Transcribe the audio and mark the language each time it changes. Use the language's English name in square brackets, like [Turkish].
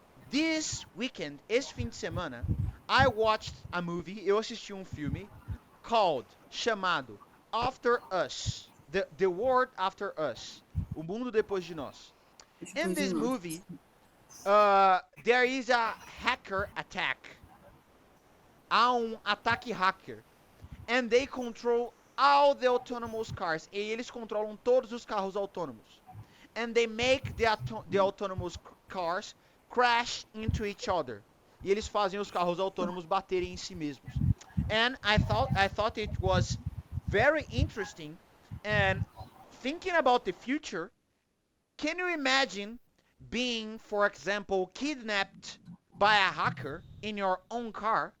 [English] This weekend, [Portuguese] esse fim de semana, [English] I watched a movie, [Portuguese] eu assisti um filme chamado [English] After Us. The World After Us. O Mundo Depois de Nós. In this movie, there is a hacker attack. [Portuguese] Há um ataque hacker. [English] And they control all the autonomous cars. [Portuguese] E eles controlam todos os carros autônomos. [English] And they make the autonomous cars crash into each other. [Portuguese] E eles fazem os carros autônomos baterem em si mesmos. [English] And I thought it was very interesting. And thinking about the future, can you imagine being, for example, kidnapped by a hacker in your own car?